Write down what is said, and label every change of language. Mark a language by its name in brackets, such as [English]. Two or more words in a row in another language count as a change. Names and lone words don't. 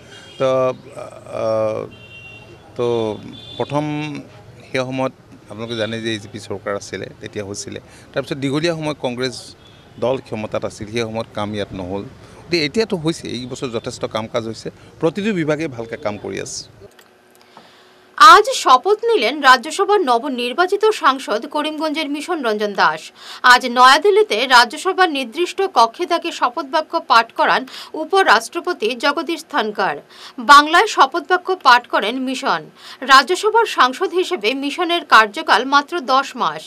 [Assamese] তো প্ৰথম সেই সময়ত আপোনালোকে জানে যে AGP চৰকাৰ আছিলে, তেতিয়া হৈছিলে। তাৰপিছত দীঘলীয়া সময় কংগ্ৰেছ দল ক্ষমতাত আছিল, সেই সময়ত কাম ইয়াত নহ'ল। এতিয়াতো হৈছে, এই বছৰ যথেষ্ট কাম কাজ হৈছে, প্ৰতিটো বিভাগে ভালকৈ কাম কৰি আছে। [Bangla] আজ শপথ নিলেন রাজ্যসভার নবনির্বাচিত সাংসদ করিমগঞ্জের মিশন রঞ্জন দাস। আজ নয়াদিল্লিতে রাজ্যসভার নির্দিষ্ট কক্ষে তাকে শপথ বাক্য পাঠ করান উপরাষ্ট্রপতি জগদীশ ধনখড়। বাংলায় শপথ বাক্য পাঠ করেন মিশন। রাজ্যসভার সাংসদ হিসেবে মিশনের কার্যকাল মাত্র 10 মাস।